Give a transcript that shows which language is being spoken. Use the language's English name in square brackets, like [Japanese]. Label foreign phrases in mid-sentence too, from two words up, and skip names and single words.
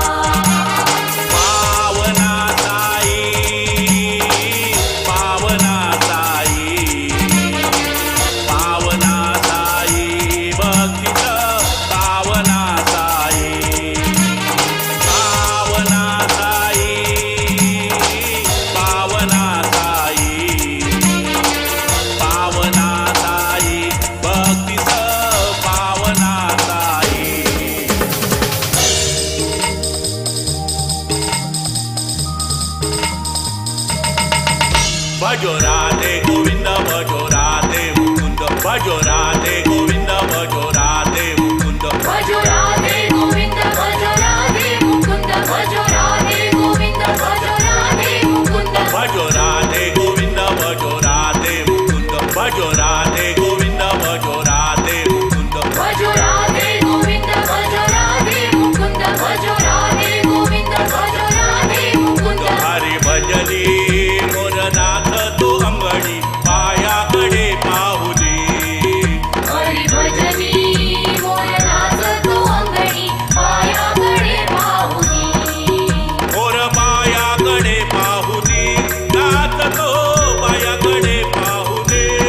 [Marathi] पावना साई, पावना साई, पावना साई भक्तीचं पावना साई. पावना साई, पावना साई, पावना साई भक्तीचं पावना साई. [Hindi] भजो राधे गोविंद भजो राधे मुकुंद, भजो राधे गोविंद भजो राधे मुकुंद. भजो राधे गोविंद भजो राधे मुकुंद, भजो राधे गोविंद भजो राधे मुकुंद. भजो राधे गोविंद भजो राधे मुकुंद, भजो राधे गोविंद भजो राधे मुकुंद. भजो राधे गोविंद भजो राधे मुकुंद, भजो राधे गोविंद भजो राधे मुकुंद. [Marathi] हरी भजनी मोरनाथ तो अंगणी पायाकडे पाहू दे. हरी भजनी मोरनाच तो अंगणी पायाकडे पाहुनी. मोर पायाकडे पाहू दे, नाथ तो पायाकडे पाहू दे.